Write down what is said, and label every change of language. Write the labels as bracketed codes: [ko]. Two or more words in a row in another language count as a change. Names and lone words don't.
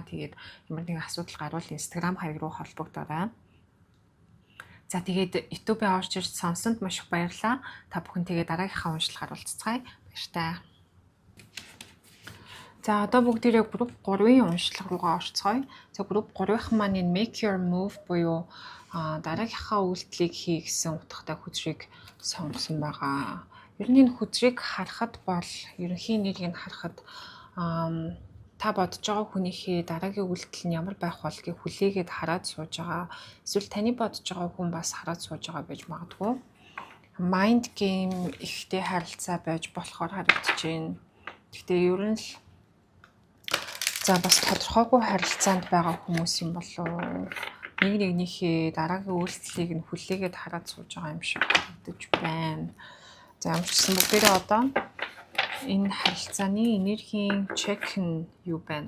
[mn] Тэгээд ямар нэгэн асуудал гарвал Instagram хаяг руу холбогдорой. За тэгээд YouTube-ийн орж ирж сонсонд маш их баярлалаа. Та бүхэн тэгээд дараагийнхаа уншлагаар уулзцгаая. Баяртай. За одоо бүгдээрээ групп 3-ын уншлага руугаа орцгоё. За групп 3-ын маань энэ [en] make your move [mn] буюу дараагийнхаа үйлдэлийг хий гэсэн утгатай хөзрийг сонгосон байгаа. Ер нь энэ хөзрийг харахад бол ерөнхий нэрийг харахад та бодож байгаа хүнийхээ дараагийн үйлдэл нь ямар байх болгийг хүлээгээд хараад сууж байгаа. Эсвэл таны бодож байгаа хүн бас хараад сууж байгаа байж магадгүй. [en] Mind game [mn] ихтэй харилцаа байж болохоор харагдаж байна. Гэхдээ ер нь л бас тодорхойгүй харилцаанд байгаа хүмүүс юм болов нэг нэгнийхээ дараагийн үйлдэлийг нь хүлээгээд хараад сууж байгаа юм шиг харагдаж байна. За амжсан бүгдээрээ одоо энэ харилцааны энергийн чек нь юу байна?